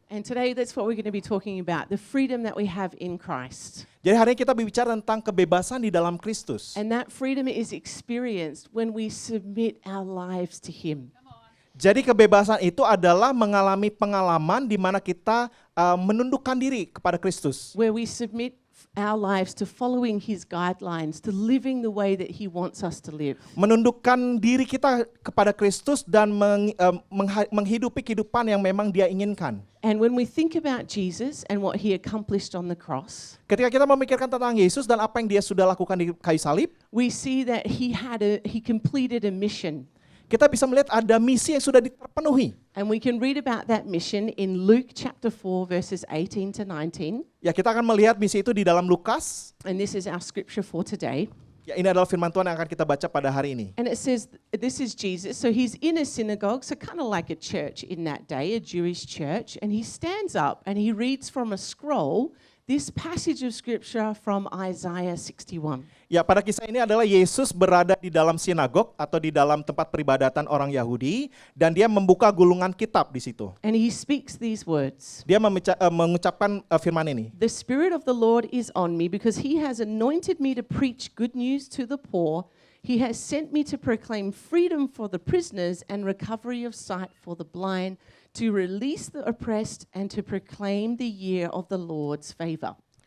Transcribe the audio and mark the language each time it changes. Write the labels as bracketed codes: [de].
[en] And today that's what we're going to be talking about, the freedom that we have in Christ. [id] Jadi hari ini kita berbicara tentang kebebasan di dalam Kristus. [en] And that freedom is experienced when we submit our lives to Him. [id] Jadi kebebasan itu adalah mengalami pengalaman di mana kita menundukkan diri kepada Kristus. [en] Where we submit our lives to following His guidelines, to living the way that He wants us to live. [id] Menundukkan diri kita kepada Kristus dan menghidupi kehidupan yang memang Dia inginkan. [en] And when we think about Jesus and what He accomplished on the cross, [id] Ketika kita memikirkan tentang Yesus dan apa yang Dia sudah lakukan di kayu salib, [en] we see that He completed a mission. [id] kita bisa melihat ada misi yang sudah terpenuhi. [en] And we can read about that mission in Luke chapter 4 verses 18 to 19. [id] Ya, kita akan melihat misi itu di dalam Lukas. [en] And this is our scripture for today. [id] Ya, ini adalah firman Tuhan yang akan kita baca pada hari ini. [en] And it says, this is Jesus. So he's in a synagogue, so kind of like a church in that day, a Jewish church. And he stands up and he reads from a scroll this passage of scripture from Isaiah 61. [id] Ya, pada kisah ini adalah Yesus berada di dalam sinagog atau di dalam tempat peribadatan orang Yahudi dan dia membuka gulungan kitab di situ. [en] And he speaks these words. [id] Dia mengucapkan firman ini. [en] The Spirit of the Lord is on me because he has anointed me to preach good news to the poor. He has sent me to proclaim freedom for the prisoners and recovery of sight for the blind, to release the oppressed and to proclaim the year of the Lord's favor.